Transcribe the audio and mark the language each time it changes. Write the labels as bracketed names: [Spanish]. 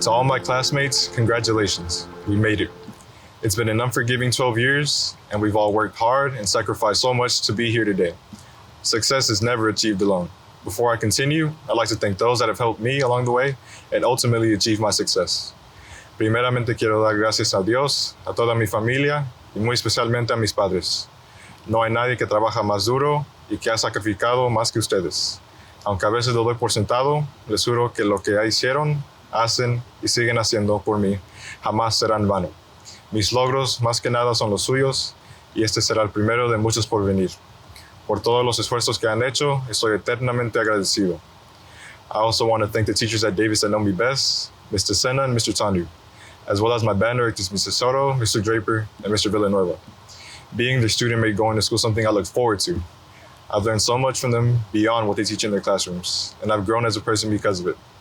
[English] To all my classmates, congratulations. We made it. It's been an unforgiving 12 years, and we've all worked hard and sacrificed so much to be here today. Success is never achieved alone. Before I continue, I'd like to thank those that have helped me along the way and ultimately achieve my success. [Spanish] Primeramente quiero dar gracias a Dios, a toda mi familia y muy especialmente a mis padres. No hay nadie que trabaja más duro y que ha sacrificado más que ustedes. Aunque a veces lo doy por sentado, les juro que lo que hicieron, hacen y siguen haciendo por mí jamás será en vano. Mis logros más que nada son los suyos y este será el primero de muchos por venir. Por todos los esfuerzos que han hecho, estoy eternamente agradecido. [English] I also want to thank the teachers at Davis that know me best, Mr. Senna and Mr. Tandu, as well as my band directors, Mr. Soto, Mr. Draper, and Mr. Villanueva. Being their student made going to school something I look forward to. I've learned so much from them beyond what they teach in their classrooms, and I've grown as a person because of it.